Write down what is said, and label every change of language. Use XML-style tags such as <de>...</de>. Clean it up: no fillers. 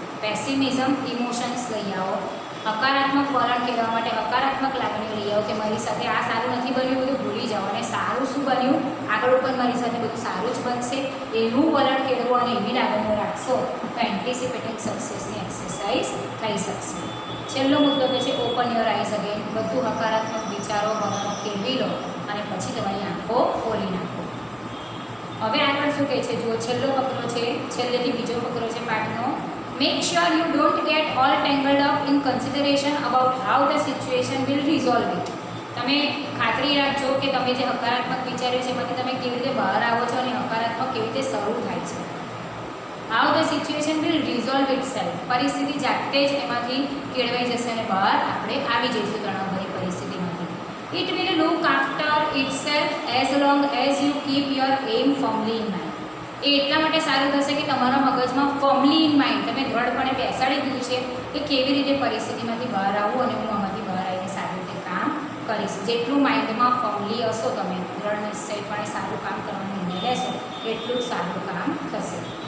<gu>Pessimism emotions લઈ આવો. હકારાત્મક વલણ કહેવા માટે હકારાત્મક લાગણીઓ લઈ આવો કે મારી સાથે આ સારું નથી બન્યું, બધું ભૂલી જાઓ અને સારું શું બન્યું, આગળ ઉપર મારી સાથે બધું સારું જ બનશે એવું વલણ કેળવો અને એવી લાગણીઓ રાખશો તો એન્ટિસિપેટિંગ સક્સેસની એક્સરસાઇઝ થઈ શકશે. છેલ્લો મુદ્દો કે છે</gu> <en>Open your eyes again.</en> <gu>બધું હકારાત્મક વિચારો વલણો કેળવી લો અને પછી તમારી આંખો ખોલી નાખો. હવે આગળ શું કહે છે જુઓ, છેલ્લો ફકરો છે, છેલ્લેથી બીજો ફકરો છે પાઠનો.</gu> <en>Make sure you don't get all tangled up in consideration about how the situation will resolve it.</en> <gu>તમે ખાતરી રાખજો કે તમે જે હકારાત્મક વિચાર્યું છે એમાંથી તમે કેવી રીતે બહાર આવો છો અને હકારાત્મક કેવી રીતે શરૂ થાય છે.</gu> <en>How the situation will resolve itself.</en> <gu>પરિસ્થિતિ જાતે જ એમાંથી કેળવાઈ જશે અને બહાર આપણે આવી જઈશું તણાવભરી પરિસ્થિતિમાંથી.</gu> <en>It will look after itself as long as you keep your aim firmly in mind.</en> <gu>એ એટલા માટે સારું થશે કે તમારા મગજમાં ફર્મલી ઇન માઇન્ડ તમે દ્રઢપણે બેસાડી દીધું છે કે કેવી રીતે પરિસ્થિતિમાંથી બહાર આવવું અને હું આમાંથી બહાર આવીને સારી રીતે કામ કરીશ. જેટલું માઇન્ડમાં ફર્મલી હશો તમે, દ્રઢ નિશ્ચયપણે સારું કામ કરવાનો નિર્ણય લેશો એટલું જ સારું કામ થશે.</gu>